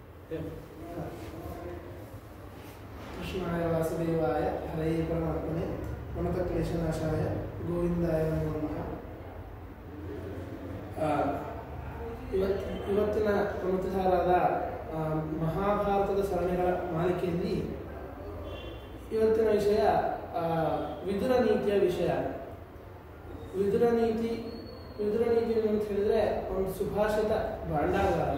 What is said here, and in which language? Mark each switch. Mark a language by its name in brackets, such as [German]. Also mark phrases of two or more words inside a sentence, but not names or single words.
[Sanskrit] कृष्णाय वासुदेवाय हरे परमात्मने प्रणतक्लेशनाशाय ಗೋವಿಂದಾಯ ನಮೋ ನಮಃ. [Kannada] ಇವತ್ತಿನ ಪ್ರಮುಖರಾದ ಮಹಾಭಾರತದ ಸರಣಿಗಳ ಮಾಲಿಕೆಯಲ್ಲಿ ಇವತ್ತಿನ ವಿಷಯ ವಿದುರ ನೀತಿಯ ವಿಷಯ. ವಿದುರ ನೀತಿ ಅಂತ ಹೇಳಿದರೆ ಒಂದು ಸುಭಾಷಿತ ಭಾಂಡಾಗಾರ.